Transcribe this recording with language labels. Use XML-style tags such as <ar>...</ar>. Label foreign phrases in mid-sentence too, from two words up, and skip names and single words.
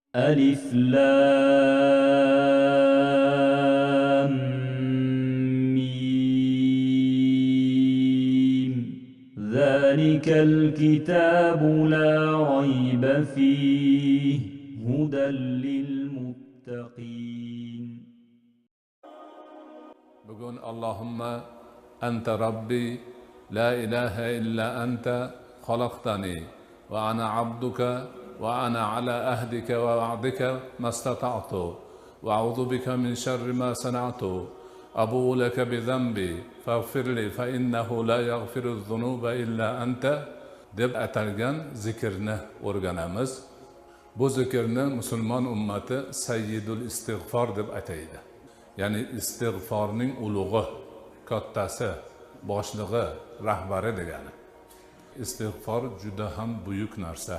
<ar>ألف لام ميم ذلك الكتاب لا ريب فيه هدى للمتقين.</ar> <uz>Bugun</uz> <ar>اللهم أنت ربي لا إله إلا أنت خلقتني وأنا عبدك وأنا على عهدك ووعدك ما استطعت وأعوذ بك من شر ما صنعت أبوء لك بذنبي فاغفر لي فإنه لا يغفر الذنوب إلا أنت</ar> <uz>deb atalgan zikrni o'rganamiz. Bu zikrni musulmon ummati</uz> <ar>سيد الاستغفار</ar> <uz>deb ataydi. Ya'ni istig'forning ulug'i, kattasi, boshlig'i, rahbari degani. Istig'for juda ham buyuk narsa.</uz>